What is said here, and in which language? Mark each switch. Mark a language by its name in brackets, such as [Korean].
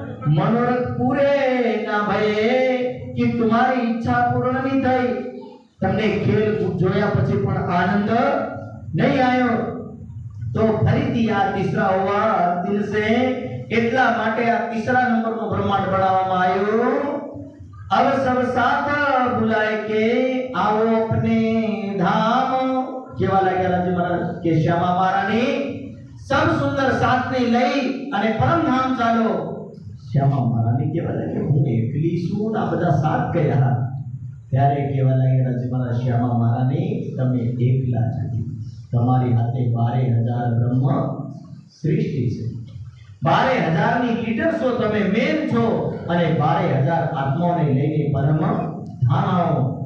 [Gujarati] મનોરથ પૂરે ના ભયે કે તમારી ઈચ્છા પૂર્ણ નહીં થઈ, તમને ખેલ જોયા પછી પણ આનંદ નહીં આવ્યો, તો ફરીથી આ તીસરા હુઆ દિલ સે, એટલા માટે આ તીસરા નંબરનો બ્રહ્માંડ બનાવવામાં આવ્યો. [Hindi] अब सब साथ बुलाए के आओ अपने धाम. [Gujarati] केवा लाग्या राजी महाराज કે શ્યામા મહારાણી સબ સુંદર સાથને લઈ અને પરમ ધામ ચાલો. શ્યામા મહારાણી કેવા લાગ્યા, હું એકલી છું આ બધા સાથ ગયા. ત્યારે કેવા લાગ્યા રાજી મહારાજ, શ્યામા મહારાણી તમે એકલા નથી, તમારી હાથે 12,000 બ્રહ્મ સૃષ્ટિ છે, 12,000 ની લીડર છો તમે, મેન છો, અને 12,000 આત્માઓને લઈને પરમ ધામ आओ.